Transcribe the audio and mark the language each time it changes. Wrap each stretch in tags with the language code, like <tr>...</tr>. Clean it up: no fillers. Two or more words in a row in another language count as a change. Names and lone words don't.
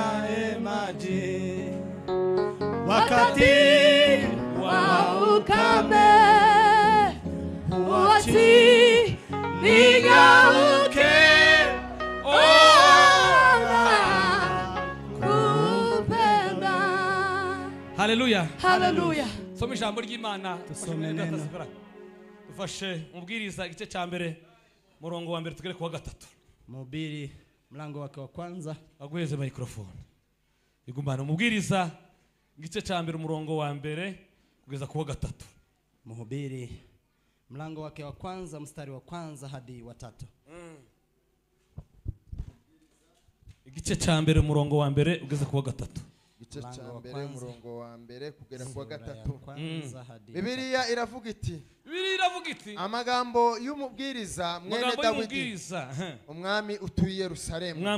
<sw>maji wakati wa ukame, wati nigauke, ona kupenda. Haleluya. Haleluya.</sw> <rn>Soma ijambo ry'Imana.</rn> <sw>Tusome neno.</sw> <rn>Dufashe umubwiriza igice cya mbere murongo wa mbere tugere ku wa gatatu.</rn> <sw>Mhubiri mlango wake wa kwanza.</sw> <rn>Agweze microphone. Igumana umubwiriza igice cya mbere umurongo wa mbere kugeza ku wa gatatu.</rn> <sw>Mhubiri mlango wake wa kwanza mstari wa kwanza hadi wa 3.</sw> <rn>Igice cya mbere umurongo wa mbere ugeze ku wa gatatu. Igice cya mbere umurongo wa mbere kugera ku wa gatatu. Bibiliya iravuga iti amagambo y'umubwiriza mwene Dawidi umwami utuye Yerusalemu.</rn>